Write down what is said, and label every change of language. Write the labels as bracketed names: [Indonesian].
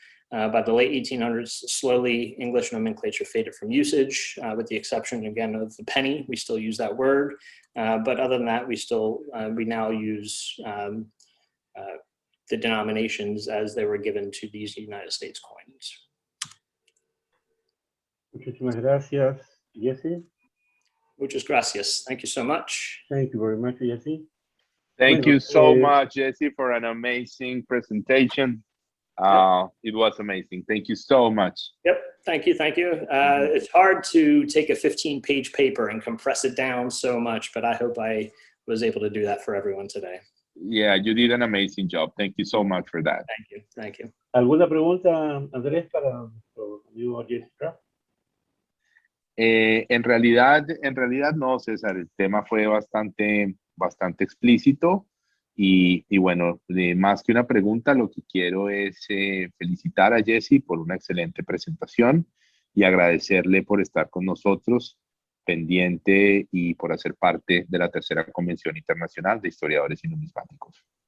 [English] By the late 1800s, slowly English nomenclature faded from usage, with the exception again of the penny. We still use that word, but other than that, we now use the denominations as they were given to these United States coins. [Spanish] Muchísimas gracias, Jesse. Muchas gracias. [English] Thank you so much. Thank you very much, Jesse. Thank you so much, Jesse, for an amazing presentation. It was amazing. Thank you so much. Yep. Thank you. Thank you. It's hard to take a 15-page paper and compress it down so much, but I hope I was able to do that for everyone today. Yeah, you did an amazing job. Thank you so much for that. Thank you. Thank you. [Spanish] ¿Alguna pregunta, Andrés, para nuestro amigo Jesse Kraft? En realidad no, César. El tema fue bastante explícito y bueno, más que una pregunta, lo que quiero es felicitar a Jesse por una excelente presentación y agradecerle por estar con nosotros, pendiente y por hacer parte de la tercera Convención Internacional de Historiadores y Numismáticos.